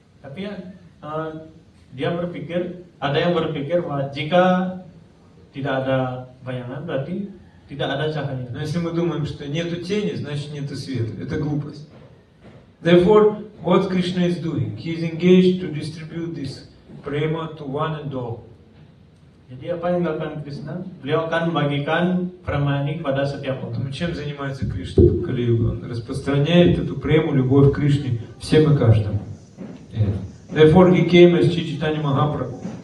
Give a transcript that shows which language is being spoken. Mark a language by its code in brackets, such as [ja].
[id] Tapi ada yang berpikir bahwa jika tidak ada bayangan berarti tidak ada cahaya. [ru] Но если мы думаем, что нету тени, значит нету света. Это глупость. [en] Therefore, what Krishna is doing, he is engaged to distribute this prema to one and all. [id] Jadi apa yang dilakukan Krishna? Beliau akan membagikan prema ini kepada setiap orang. [ru] Чем занимается Кришна в Кали-югу? Он распространяет эту прему, любовь к Кришне всем и каждому. [en] Therefore, he came as Chaitanya Mahaprabhu.